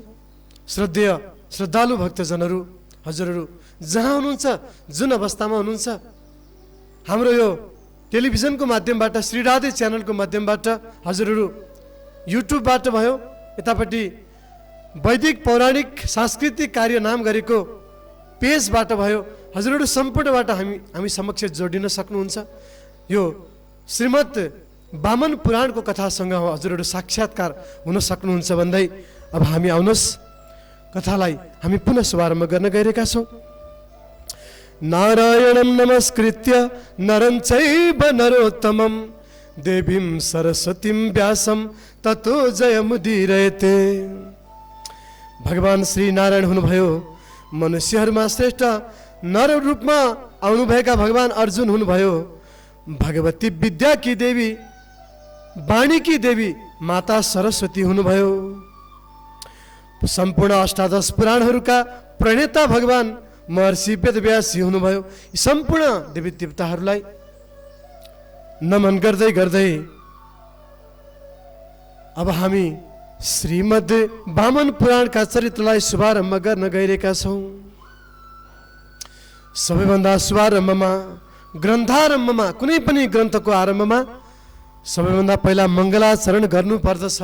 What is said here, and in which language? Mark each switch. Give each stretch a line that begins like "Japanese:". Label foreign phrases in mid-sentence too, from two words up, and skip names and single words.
Nepali: श्रद्धेय श्रद्धालु भक्तजनहरू, हजुरहरू जहाँ हुनुहुन्छ, जुन अवस्थामा हुनुहुन्छ, हाम्रो यो टेलिभिजनको माध्यमबाट, श्री राधे च्यानलको माध्यमबाट, हजुरहरू युट्युबबाट भयो, यतापट्टि वैदिक पौराणिक सांस्कृतिक कार्य नाम गरेको पेजबाट भयो, हजुरहरू सम्पूर्णबाट हामी समक्ष जोडिन सक्नुहुन्छ। यो श्रीमद् वामन पुराणको कथासँग हजुरहरू साक्षात्कार हुन सक्नुहुन्छ भन्दै अब हामी आउनुहोस् कथालाई हामी पुनः शुभारम्भ गर्न गइरहेका छौँ।
Sanskrit: नारायणं नमस्कृत्य नरं चैव नरोत्तमं देवीं सरस्वतीं व्यासं ततो जयमुदीरयते।
Nepali: भगवान श्री नारायण हुनुभयो, मनुष्यहरूमा श्रेष्ठ नर रूपमा आउनुभएका भगवान अर्जुन हुनुभयो, भगवती
Hindi: विद्या की देवी, वाणी की देवी
Nepali: माता सरस्वती हुनुभयो, सम्पूर्ण अष्टादश पुराणहरूका प्रणेता भगवान महर्षि वेदव्यासी हुनुभयो। यी सम्पूर्ण देवी देवताहरूलाई नमन गर्दै गर्दै अब हामी श्रीमद् वामन पुराणका चरित्रलाई शुभारम्भ गर्न गइरहेका छौँ। सबैभन्दा शुभारम्भमा, ग्रन्थारम्भमा, कुनै पनि ग्रन्थको आरम्भमा सबैभन्दा पहिला मङ्गलाचरण गर्नुपर्दछ।